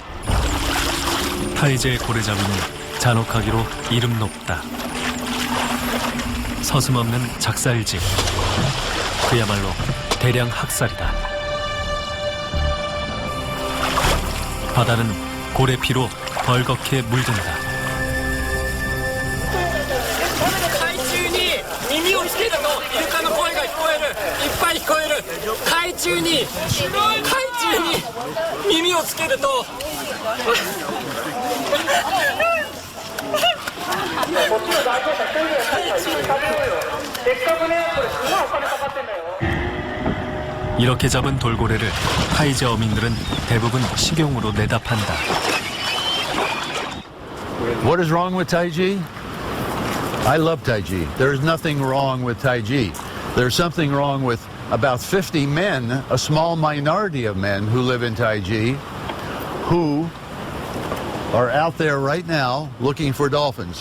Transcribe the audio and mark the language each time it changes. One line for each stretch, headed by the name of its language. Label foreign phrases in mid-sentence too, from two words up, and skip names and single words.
Korean: 타이지의 고래잡이는 잔혹하기로 이름 높다. 서슴없는 작살질. 그야말로 대량 학살이다. 바다는 고래피로 벌겋게 물든다.
Japanese: 海中に耳をつけるとイルカの声が聞こえる。いっぱい聞こえる。海中に耳をつけると
Korean: 이렇게 잡은 돌고래를 타이지 어민들은 대부분 식용으로 내다판다.
English: What is wrong with Taiji? I love Taiji. There is nothing wrong with Taiji. There's something wrong with about 50 men, a small minority of men who live in Taiji, who are out there right now looking for dolphins.